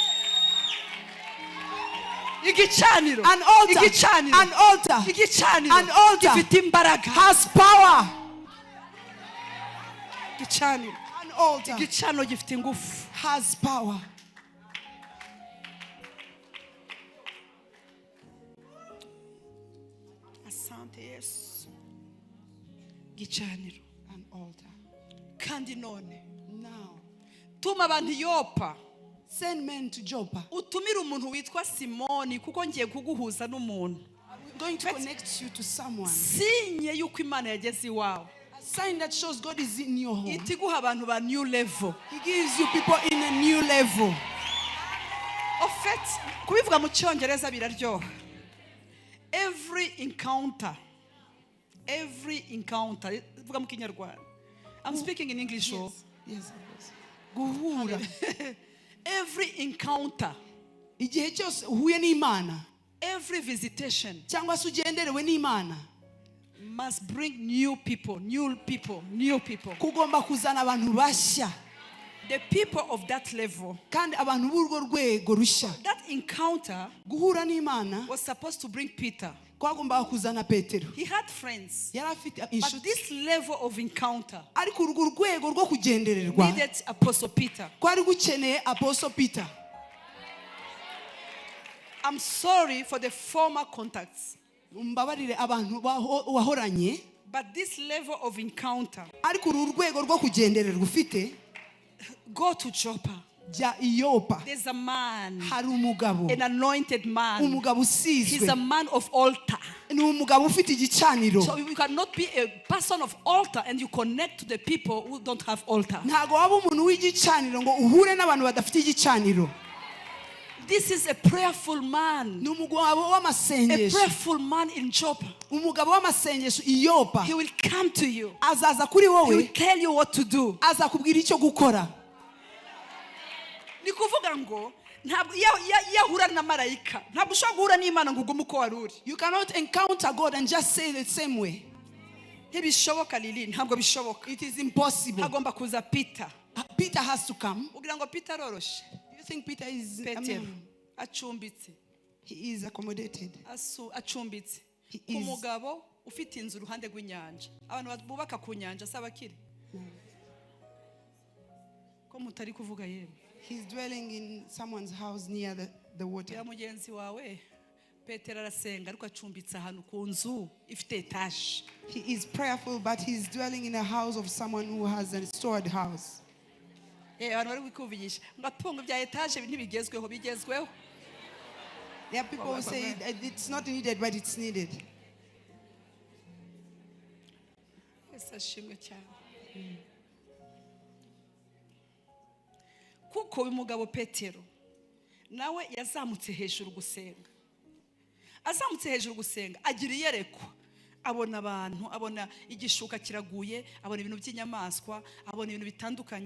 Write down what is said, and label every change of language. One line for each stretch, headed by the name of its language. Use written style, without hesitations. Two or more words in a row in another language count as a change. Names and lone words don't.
Kinyarwanda: Igicaniro
English: An altar,
Kinyarwanda: Igicaniro
English: an altar
Kinyarwanda: Igicaniro
English: an altar
Kinyarwanda: gifite imbaraga.
English: has power.
Kinyarwanda: Igicaniro
English: An altar
Kinyarwanda: Igicaniro gifite ingufu.
English: has power.
Swahili: Asante Yesu.
Kinyarwanda: Igicaniro
English: An altar.
Kinyarwanda: kandi none
English: Now,
Kinyarwanda: tuma abantu Yopa.
English: send men to Joppa.
Kinyarwanda: Utumire umuntu witwa Simoni kuko ngiye kuguhuza n'umuntu.
English: I'm going to connect you to someone.
Kinyarwanda: Sinye yuko Imana yageze iwawe.
English: A sign that shows God is in your home.
Kinyarwanda: Itiguha abantu ba
English: new level. He gives you people in a new level.
French: En fait,
Kinyarwanda: kubivuga mu cyongereza biraryoha.
English: Every encounter,
Kinyarwanda: vuga mu kinyarwanda.
English: I'm speaking in English. Yes. Guhura. Every encounter,
Kinyarwanda: Igihe cyose uhuye n'Imana
English: every visitation
Kinyarwanda: cyangwa se ugenderewe n'Imana
English: must bring new people.
Kinyarwanda: kugomba kuzana abantu bashya
English: The people of that level.
Kinyarwanda: kandi abantu b'urwo rwego rushya.
English: That encounter
Kinyarwanda: Guhura n'Imana
English: was supposed to bring Peter.
Kinyarwanda: kwagombaga kuzana Petero.
English: He had friends.
Kinyarwanda: Yari afite
English: But
Kinyarwanda: inshuti
English: this level of encounter
Kinyarwanda: ariko urwo rwego rwo kugendererwa
English: needed Apostle Peter.
Kinyarwanda: kwari gukeneye
English: Apostle Peter. I'm sorry for the former contacts.
Kinyarwanda: Mbabarire abantu wahoranye
English: But this level of encounter,
Kinyarwanda: ariko uru rwego rwo kugendererwa ufite
English: go to Joppa.
Kinyarwanda: jya i Yopa.
English: There's a man,
Kinyarwanda: Hari umugabo,
English: an anointed man.
Kinyarwanda: umugabo
English: He's a
Kinyarwanda: usizwe,
English: man of altar.
Kinyarwanda: ni umugabo ufite igicaniro.
English: So you cannot be a person of altar and you connect to the people who don't have altar.
Kinyarwanda: Ntago waba umuntu w'igicaniro ngo uhure n'abantu badafite igicaniro.
English: This is a prayerful man.
Kinyarwanda: Ni umugabo
English: A
Kinyarwanda: w'amasengesho.
English: prayerful man in Joppa.
Kinyarwanda: Umugabo w'amasengesho i Yopa.
English: He will come to you.
Kinyarwanda: Azaza kuri
English: He will
Kinyarwanda: wowe,
English: tell you what to do.
Kinyarwanda: azakubwira icyo gukora. Ni kuvuga ngo ntabwo yahura na marayika ntabwo ushobora guhura n'Imana ngo ugume uko wari uri.
English: You cannot encounter God and just say the same way.
Kinyarwanda: Ntibishoboka Lili, ntabwo bishoboka.
English: It is impossible.
Kinyarwanda: Hagomba kuza Peter.
English: Peter has to come.
Kinyarwanda: Ugira ngo Peter aroroshe.
English: Do you think Peter is
Kinyarwanda: Petero acumbitse.
English: He is accommodated.
Kinyarwanda: Acumbitse.
English: He is.
Kinyarwanda: Umugabo ufite inzu uruhande rw'inyanja. Abantu bubaka ku nyanja sabakire. Ko mutari kuvuga yemwe.
English: He's dwelling in someone's house near the water.
Kinyarwanda: Ya mugenzi wawe Petero arasenga ariko acumbitse ahantu ku nzu ifite etage.
English: He is prayerful, but he's dwelling in a house of someone who has a stored house.
Kinyarwanda: Abantu bari kuvugisha ngo atunga bya etage ntibigezweho bigezweho.
English: There are people who say it's not needed, but it's needed.
Kinyarwanda: Esa shimwe cyane. Kuko uyu mugabo Petero nawe yazamutse hejuru gusenga. Azamutse hejuru gusenga agira iyereko. Abona abantu, abona igishuka kiraguye, abona ibintu by'inyamaswa, abona ibintu bitandukanye.